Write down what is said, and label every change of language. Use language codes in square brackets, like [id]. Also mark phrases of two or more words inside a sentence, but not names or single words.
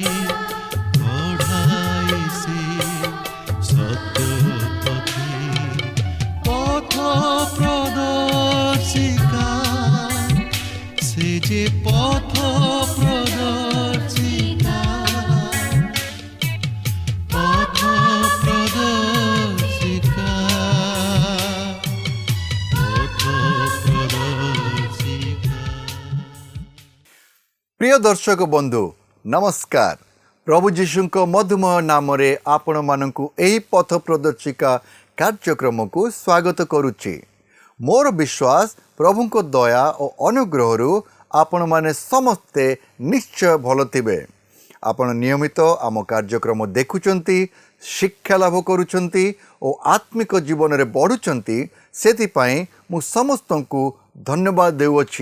[or] ପଢ଼ାଏ ସେ ସତ୍ୟ ପଥେ ପଥ ପ୍ରଦର୍ଶିକା ସେ ଯେ ପଥ ପ୍ରଦର୍ଶିକା ପଥ ପ୍ରଦର୍ଶିକା ପଥ ପ୍ରଦର୍ଶିକା। ପ୍ରିୟ ଦର୍ଶକ ବନ୍ଧୁ ନମସ୍କାର। ପ୍ରଭୁ ଯୀଶୁଙ୍କ ମଧୁମୟ ନାମରେ ଆପଣମାନଙ୍କୁ ଏହି ପଥ ପ୍ରଦର୍ଶିକା କାର୍ଯ୍ୟକ୍ରମକୁ ସ୍ୱାଗତ କରୁଛି। ମୋର ବିଶ୍ୱାସ ପ୍ରଭୁଙ୍କ ଦୟା ଓ ଅନୁଗ୍ରହରୁ ଆପଣମାନେ ସମସ୍ତେ ନିଶ୍ଚୟ ଭଲ ଥିବେ। ଆପଣ ନିୟମିତ ଆମ କାର୍ଯ୍ୟକ୍ରମ ଦେଖୁଛନ୍ତି, ଶିକ୍ଷା ଲାଭ କରୁଛନ୍ତି ଓ ଆତ୍ମିକ ଜୀବନରେ ବଢ଼ୁଛନ୍ତି, ସେଥିପାଇଁ ମୁଁ ସମସ୍ତଙ୍କୁ ଧନ୍ୟବାଦ ଦେଉଅଛି।